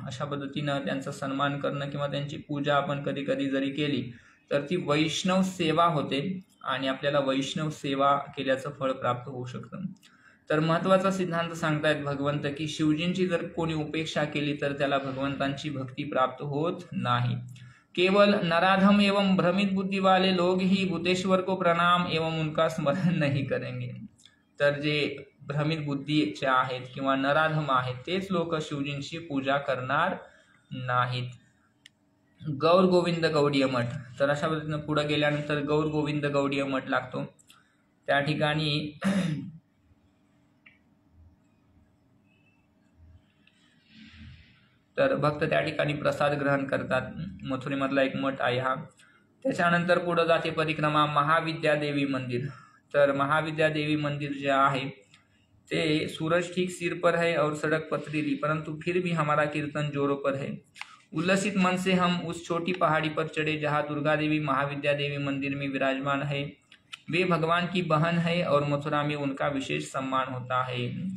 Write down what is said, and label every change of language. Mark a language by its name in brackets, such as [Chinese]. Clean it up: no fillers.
[Marathi] अशा पद्धतीनं त्यांचा सन्मान करणं किंवा त्यांची पूजा आपण कधी कधी जरी केली तर ती वैष्णव सेवा होते आणि आपल्याला वैष्णव सेवा केल्याचं फळ प्राप्त होऊ शकतं. तर महत्त्वाचा सिद्धांत सांगतायत भगवंत की शिवजींची जर कोणी उपेक्षा केली तर त्याला भगवंतांची भक्ती प्राप्त होत नाही. [Hindi] केवल नराधम एवं भ्रमित बुद्धि वाले लोग ही भूतेश्वर को प्रणाम एवं उनका स्मरण नहीं करेंगे. [Marathi] तर जे भ्रमित बुद्धीचे आहेत किंवा नराधम आहेत तेच लोक शिवजींची पूजा करणार नाहीत. गौर गोविंद गौडीय मठ. तर अशा पद्धतीनं पुढे गेल्यानंतर गौर गोविंद गौडीय मठ लागतो. त्या ठिकाणी तर भक्त त्या ठिकाणी प्रसाद ग्रहण करतात. मथुरेमधला एक मठ आहे हा. त्याच्यानंतर पुढे जाते परिक्रमा महाविद्या देवी मंदिर. तर महाविद्या देवी मंदिर जे आहे ते [Hindi] सूरज ठीक सिर पर है और सड़क पथरीली परंतु फिर भी हमारा कीर्तन जोरों पर है. उल्लसित मन से हम उस छोटी पहाड़ी पर चढ़े जहाँ दुर्गा देवी महाविद्या देवी मंदिर में विराजमान है. वे भगवान की बहन है और मथुरा में उनका विशेष सम्मान होता है.